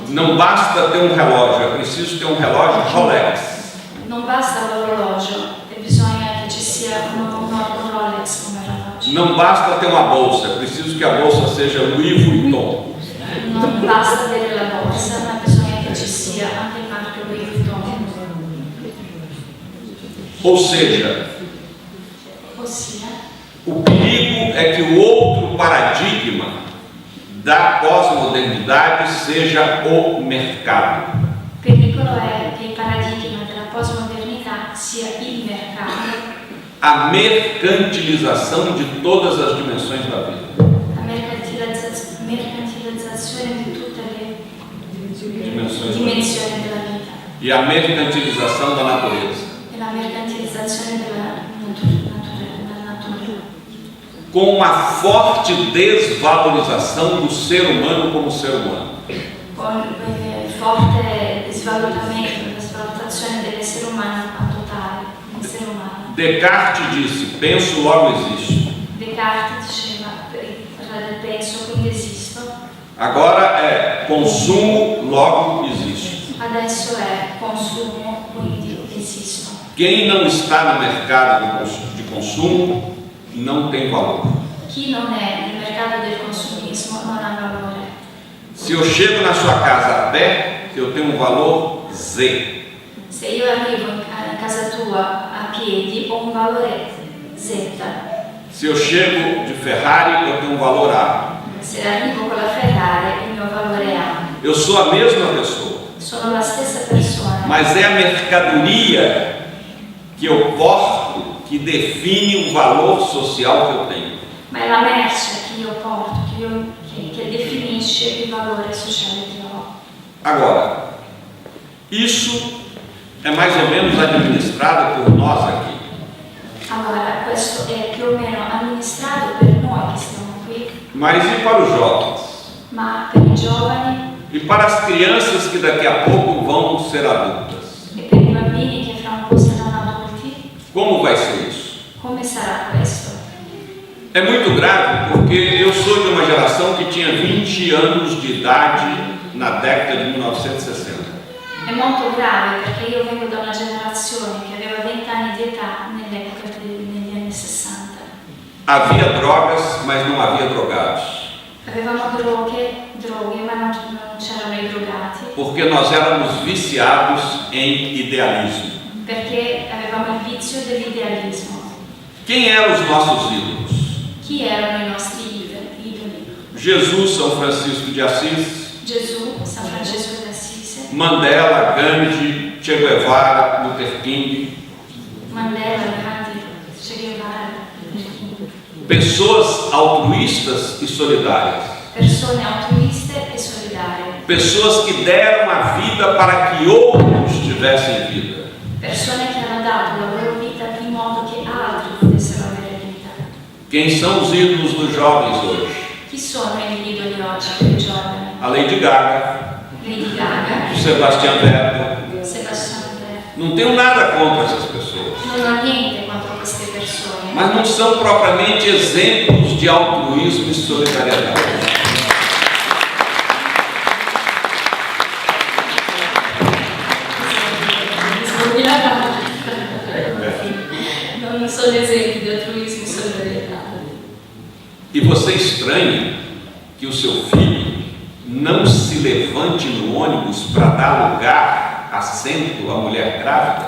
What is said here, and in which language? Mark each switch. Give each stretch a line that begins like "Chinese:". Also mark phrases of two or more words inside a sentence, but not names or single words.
Portuguese: Não basta ter um relógio, é preciso ter um relógio Rolex.
Italian: Non basta l'orologio, bisogna che ci sia un Rolex come orologio.
Portuguese: Não basta ter uma bolsa, é preciso que a bolsa seja Louis Vuitton.
Italian: Non basta avere la borsa, ma bisogna che ci sia anche il marchio Louis Vuitton.
Portuguese: Ou seja, o perigo é que o outro paradigma da pós-modernidade seja o mercado.
Italian: Il pericolo è che il paradigma della postmodernità sia il mercato.
Portuguese: A mercantilização de todas as dimensões da vida.
Italian: La mercantilizzazione di tutte le dimensioni della vita.
Portuguese: E a mercantilização da natureza.
Italian: E la mercantilizzazione della natura.
Portuguese: Com uma forte desvalorização do ser humano como ser humano.
Italian: Con forte svalutazione dell'essere umano in quanto tale, essere umano.
Portuguese: Descartes disse: penso, logo existo.
Italian: Descartes diceva: penso, quindi esisto.
Portuguese: Agora é consumo, logo existo.
Italian: Adesso è consumo, quindi esisto.
Portuguese: Quem não está no mercado de consumo não tem valor.
Italian: Chi non è nel mercato del consumismo non ha valore.
Portuguese: Se eu chego na sua casa a pé, eu tenho um valor Z.
Italian: Se io arrivo in casa tua a piedi, ho un valore Z.
Portuguese: Se eu chego de Ferrari, eu tenho um valor A.
Italian: Se arrivo con la Ferrari, il mio valore è A.
Portuguese: Eu sou a mesma pessoa.
Italian: Sono la stessa persona.
Portuguese: Mas é a mercadoria que eu porto que define o valor social que eu tenho.
Italian: Ma è la merce che io porto, che definisce il valore sociale che ho.
Portuguese: Agora, Isso é mais ou menos administrado por nós aqui.
Italian: Allora, questo è più o meno amministrato per noi che stiamo qui,
Portuguese: Mas e para os jovens?
Italian: ma per i giovani
Portuguese: E para as crianças que daqui a pouco vão ser adultas?
Italian: e per i bambini che fra un po' saranno adulti,
Portuguese: Como vai ser isso?
Italian: come sarà questo?
Portuguese: É muito grave porque eu sou de uma geração que tinha 20 anos de idade na década de 1960.
Italian: È molto grave perché io vengo da una generazione che aveva 20 anni di età negli anni 60.
Portuguese: Havia drogas, mas não havia drogados.
Italian: Avevamo droghe, ma non c'erano i drogati,
Portuguese: Porque nós éramos viciados em idealismo.
Italian: perché avevamo il vizio dell'idealismo.
Portuguese: Quem eram os nossos ídolos?
Italian: Chi erano i nostri idoli?
Portuguese: Jesus, São Francisco de Assis,
Italian: Gesù, San Francesco d'Assise,
Portuguese: Mandela, Gandhi, Che Guevara, Luther King.
Italian: Mandela, Gandhi, Che Guevara,
Portuguese: Pessoas altruístas e solidárias.
Italian: persone altruiste e solidarie,
Portuguese: Pessoas que deram a vida para que outros tivessem vida.
Italian: persone che hanno dato la loro vita in modo che altri potessero avere vita.
Portuguese: Quem são os ídolos dos jovens hoje?
Italian: Chi sono gli idoli oggi per i giovani?
Portuguese: A Lady Gaga,
Italian: Lady Gaga,
Portuguese: o Sebastian Vettel.
Italian: Sebastian Vettel.
Portuguese: Não tenho nada contra essas pessoas,
Italian: Non ho niente contro queste persone,
Portuguese: mas não são propriamente exemplos de altruísmo e solidariedade.
Italian: non sono esempi di altruismo e solidarietà.
Portuguese: E você estranha que o seu filho não se levante no ônibus para dar lugar, assento à mulher grávida?